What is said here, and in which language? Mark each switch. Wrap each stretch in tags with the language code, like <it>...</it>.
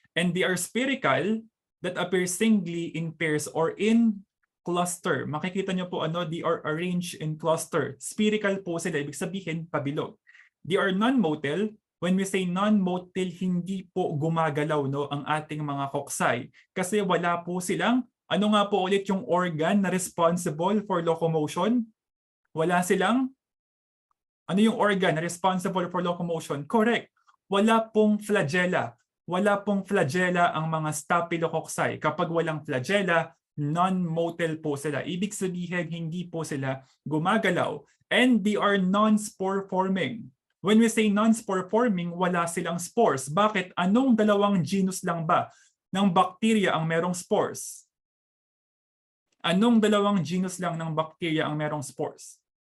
<en>And they are spherical, that appear singly, in pairs, or in cluster.</en> <tl>Makikita nyo po</tl> <en>they are arranged in cluster.</en> <tl>Spherical po sila, ibig sabihin pabilog.</tl> <en>They are non-motile.</en> <tl>When we say non-motile, hindi po gumagalaw ang ating mga cocci. Kasi wala po silang, ano nga po ulit yung organ na responsible for locomotion? Wala silang, ano yung organ na responsible for locomotion? Correct. Wala pong flagella. Wala pong flagella ang mga Staphylococci. Kapag walang flagella, non-motile po sila. Ibig sabihin, hindi po sila gumagalaw.</tl> <en>And they are non-spore forming. When we say non-spore forming, wala silang spores. Bakit?</en> <tl>Anong dalawang genus lang ba ng bacteria ang merong spores? Anong dalawang genus lang ng bacteria ang merong spores?</tl>